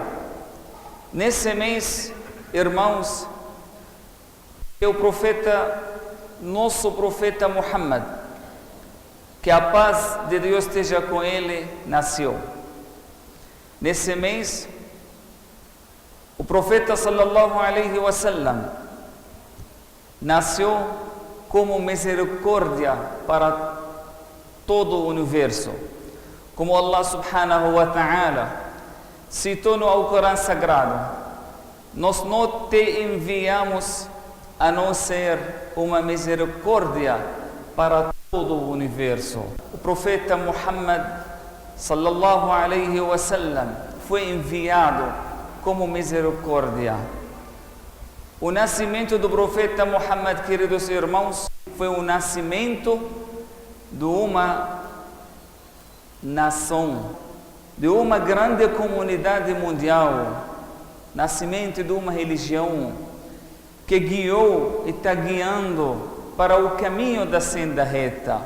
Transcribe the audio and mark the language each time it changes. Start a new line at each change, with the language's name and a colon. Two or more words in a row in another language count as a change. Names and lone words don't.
Portuguese: Nesse mês, irmãos, o profeta, nosso profeta Muhammad, que a paz de Deus esteja com ele, nasceu. Nesse mês, o profeta
Arabic: صلى الله عليه وسلم
Portuguese: nasceu como misericórdia para todo o universo. Como
Arabic: الله سبحانه وتعالى
Portuguese: citou no Alcorão Sagrado, nós não te enviamos a não ser uma misericórdia para todo o universo. O profeta Muhammad
Arabic: صلى الله عليه وسلم
Portuguese: foi enviado como misericórdia. O nascimento do profeta Muhammad, queridos irmãos, foi o nascimento de uma nação, de uma grande comunidade mundial, nascimento de uma religião que guiou e está guiando para o caminho da senda reta.